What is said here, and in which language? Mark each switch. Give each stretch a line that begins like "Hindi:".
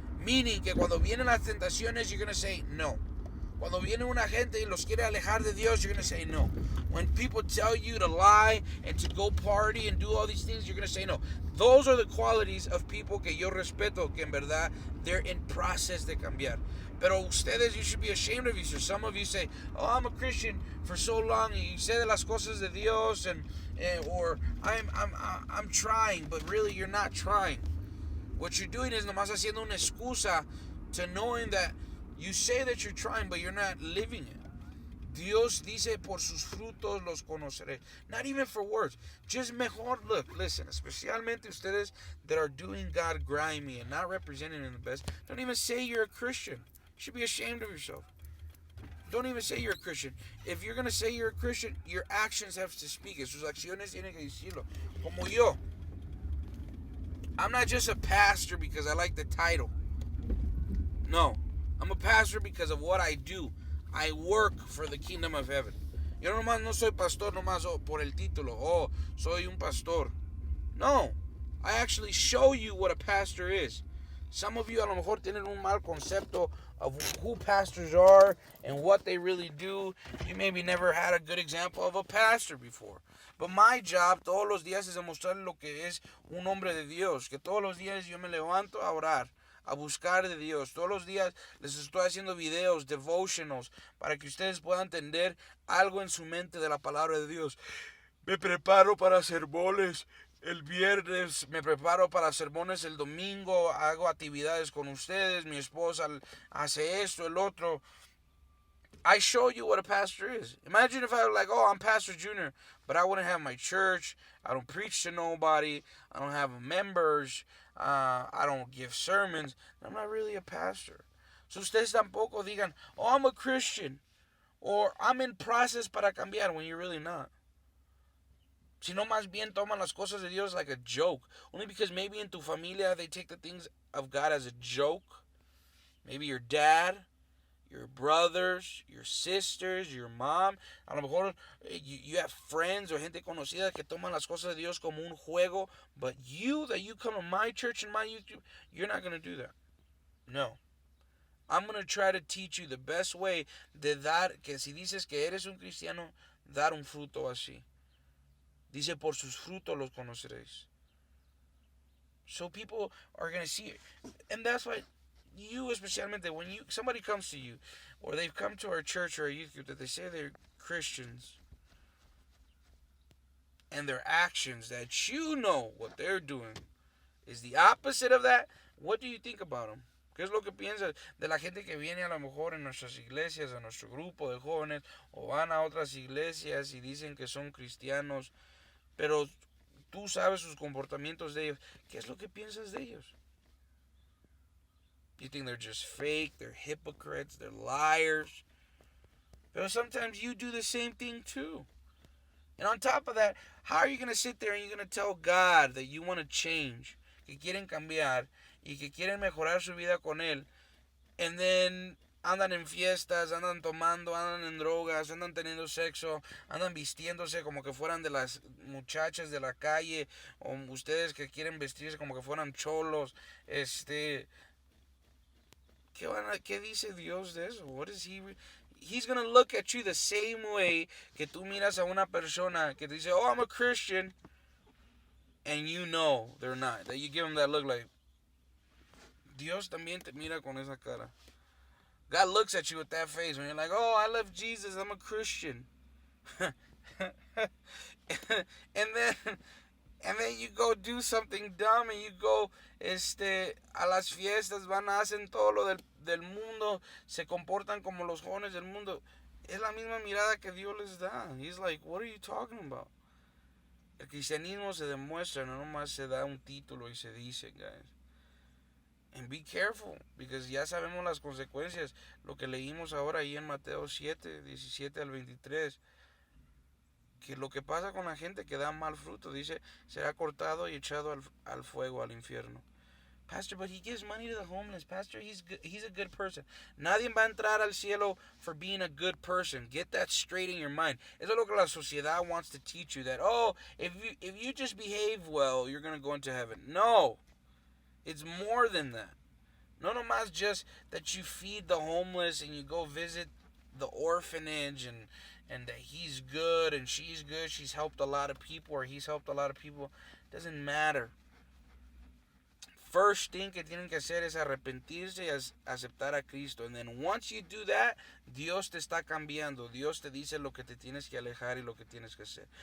English: Meaning
Spanish: que cuando vienen las tentaciones,
English: you're going to say no.
Spanish: Cuando viene una gente y los quiere alejar de Dios,
English: you're going to say no. When people tell you to lie and to go party and do all these things, you're going to say no. Those are the qualities of people
Spanish: que yo respeto, que en verdad
English: they're in process
Spanish: de cambiar. Pero ustedes,
English: you should be ashamed of yourself. Some of you say, oh, I'm a Christian for so long, and you say
Spanish: de las cosas de Dios,
English: or I'm trying, but really you're not trying. What you're doing is
Spanish: nomás haciendo una excusa
English: to knowing that you say that you're trying, but you're not living it.
Spanish: Dios dice, por sus frutos los conoceré.
English: Not even for words. Just
Spanish: mejor,
English: listen,
Spanish: especialmente ustedes
English: that are doing God grimy and not representing Him the best, don't even say you're a Christian. You should be ashamed of yourself. Don't even say you're a Christian. If you're going to say you're a Christian, your actions have to speak it.
Spanish: Sus acciones tienen que decirlo. Como yo.
English: I'm not just a pastor because I like the title. No. I'm a pastor because of what I do. I work for the kingdom of heaven.
Spanish: Yo nomás no soy pastor nomás por el título. Oh, soy un pastor.
English: No, I actually show you what a pastor is. Some of you
Spanish: a lo mejor tienen un mal concepto
English: of who pastors are and what they really do. You maybe never had a good example of a pastor before. But my job
Spanish: todos los días es demostrar lo que es un hombre de Dios. Que todos los días yo me levanto a orar, a buscar de Dios. Todos los días les estoy haciendo videos, devotionals, para que ustedes puedan entender algo en su mente de la palabra de Dios. Me preparo para sermones el viernes, me preparo para sermones el domingo, hago actividades con ustedes, mi esposa hace esto, el otro.
English: I show you what a pastor is. Imagine if I were like, oh, I'm Pastor Junior, but I wouldn't have my church, I don't preach to nobody, I don't have members, I don't give sermons. I'm not really a pastor. So
Spanish: ustedes tampoco digan,
English: oh, I'm a Christian, or I'm in process
Spanish: para cambiar,
English: when you're really not.
Spanish: Sino más bien toman las cosas de Dios
English: like a joke. Only because maybe in
Spanish: tu familia
English: they take the things of God as a joke. Maybe your dad, your brothers, your sisters, your mom.
Spanish: A lo mejor
English: you have friends or
Spanish: gente conocida que toman las cosas de Dios como un juego.
English: But you come to my church and my YouTube, you're not going to do that. No. I'm going to try to teach you the best way
Spanish: de dar, que si dices que eres un cristiano, dar un fruto así. Dice, por sus frutos los conoceréis.
English: So people are going to see it. And that's why you, especialmente, when somebody comes to you, or they've come to our church or our youth group, that they say they're Christians, and their actions, that you know what they're doing, is the opposite of that, what do you think about them?
Spanish: ¿Qué es lo que piensas de la gente que viene a lo mejor en nuestras iglesias, a nuestro grupo de jóvenes, o van a otras iglesias y dicen que son cristianos, pero tú sabes sus comportamientos de ellos? ¿Qué es lo que piensas de ellos?
English: You think they're just fake, they're hypocrites, they're liars. But sometimes you do the same thing too. And on top of that, how are you going to sit there and you're going to tell God that you want to change,
Spanish: que quieren cambiar y que quieren mejorar su vida con Él, and then andan en fiestas, andan tomando, andan en drogas, andan teniendo sexo, andan vistiéndose como que fueran de las muchachas de la calle, o ustedes que quieren vestirse como que fueran cholos, ¿qué dice Dios de eso?
English: What is he? He's gonna look at you the same way
Spanish: que tú miras a una persona que te dice,
English: oh, I'm a Christian, and you know they're not. That you give them that look like,
Spanish: Dios también te mira con esa cara.
English: God looks at you with that face when you're like, oh, I love Jesus, I'm a Christian. and then you go
Spanish: do something dumb and you go a las fiestas, van a hacen todo lo del mundo, se comportan como los jóvenes del mundo. Es la misma mirada que Dios les da.
English: He's like, what are you talking about?
Spanish: El cristianismo se demuestra, no nomás se da un título y se dice,
English: guys. And be careful, because
Spanish: ya sabemos las consecuencias. Lo que leímos ahora ahí en Mateo 7, 17 al 23. Que lo que pasa con la gente que da mal fruto, dice, será cortado y echado al fuego, al infierno.
English: Pastor, but he gives money to the homeless. Pastor, he's a good person.
Spanish: Nadie va a entrar al cielo
English: for being a good person. Get that straight in your mind.
Spanish: Eso es lo que la sociedad
English: wants to teach you, that, oh, if you just behave well, you're going to go into heaven. No. It's more than that.
Spanish: No nomás
English: just that you feed the homeless and you go visit the orphanage and that he's good and she's good, she's helped a lot of people or he's helped a lot of people. Doesn't matter. First thing
Spanish: que tienen que hacer es arrepentirse y aceptar a Cristo.
English: And then once you do that,
Spanish: Dios te está cambiando. Dios te dice lo que te tienes que alejar y lo que tienes que hacer.